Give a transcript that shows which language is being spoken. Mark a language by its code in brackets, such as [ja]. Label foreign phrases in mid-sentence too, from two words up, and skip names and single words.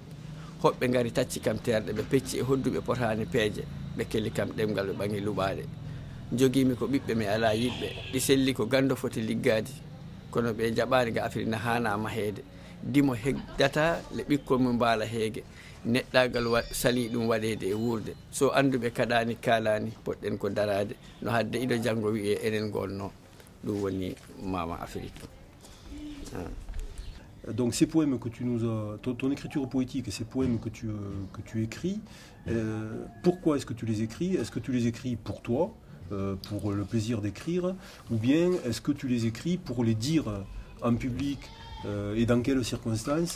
[ff] Hoɓɓe ngari tacci kam terɗe ɓe pecci e hodduɓe potani peeje ɓe kelli kam ɗemgal ɓe ɓangi luɓaɗe jogimi ko ɓiɓɓe mi ala yiɗɓe ɗi selli ko gando foti liggadi kono ɓe jaɓani ga Afrique na hana mahede dimo heddata le ɓikkol mum mbala heege neɗɗagal sali ɗum waɗede e wurde so anduɓe kaɗani kalani poɗɗen ko darade no hadde iɗo janggo wiye enen gonno ɗum woni Mama Afrique. [fr] Donc ces poèmes que tu nous as, ton écriture poétique et ces poèmes que tu écris, pourquoi est-ce que tu les écris? Est-ce que tu les écris pour toi, pour le plaisir d'écrire, ou bien est-ce que tu les écris pour les dire en public et dans quelles circonstances?